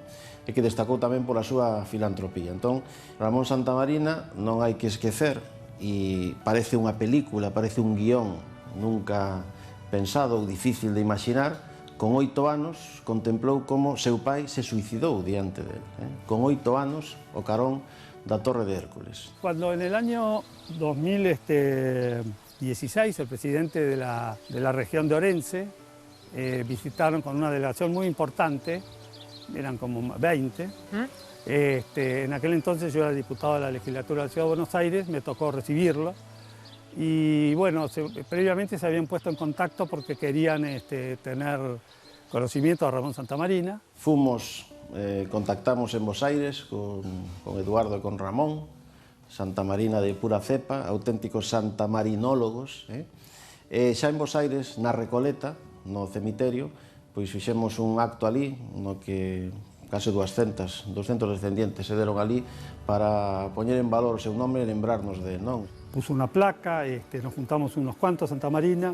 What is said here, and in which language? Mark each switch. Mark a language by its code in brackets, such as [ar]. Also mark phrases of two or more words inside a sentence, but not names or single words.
[gl] E que destacou tamén pola súa filantropía. Entón, Ramón Santamarina non hai que esquecer, e parece unha película, parece un guión nunca pensado ou difícil de imaginar. Con 8 anos contemplou como seu pai se suicidou diante dele, con 8 anos o carón da Torre de Hércules. [es] Cuando en el año 2016 el presidente de la región de Orense visitaron con una delegación muy importante, eran como 20. En aquel entonces yo era diputado de la legislatura de la Ciudad de Buenos Aires, me tocó recibirlo. Y bueno, previamente se habían puesto en contacto porque querían tener conocimiento de Ramón Santamarina. Contactamos en Buenos Aires con Eduardo e con Ramón, Santamarina de pura cepa, auténticos santamarinólogos. [gl] Xa en Buenos Aires, na Recoleta, no cemiterio, pois fixemos un acto ali, no que case 200 descendientes se deron ali para poñer en valor o seu nome e lembrarnos de él, non? [es] Puso una placa, nos juntamos unos cuantos, Santa Marina.